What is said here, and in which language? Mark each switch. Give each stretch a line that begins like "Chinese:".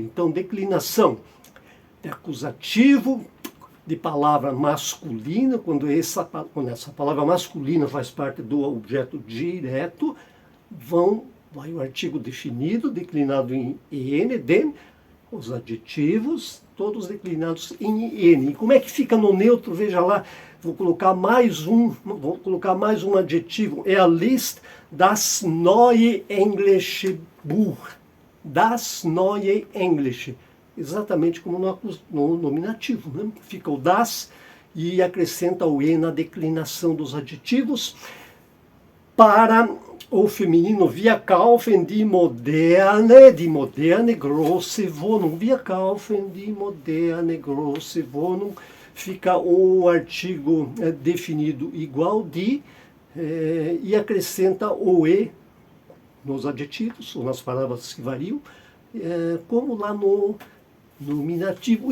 Portuguese: Então, declinação de acusativo de palavra masculina, quando essa palavra masculina faz parte do objeto direto, vai o artigo definido, declinado em en, den, os adjetivos, todos declinados em en. E como é que fica no neutro? Veja lá, vou colocar mais um adjetivo.
German: Liest das neue englische Buch. Das neue englische.
Portuguese: Exatamente como no nominativo, né? Fica o das e acrescenta o e na declinação dos adjetivos. Para ou feminino,
German: wir kaufen die moderne große Wohnung. Wir kaufen die moderne große Wohnung.
Portuguese: Fica o artigo definido igual de, e acrescenta o e nos adjetivos, ou nas palavras que variam, como lá no nominativo.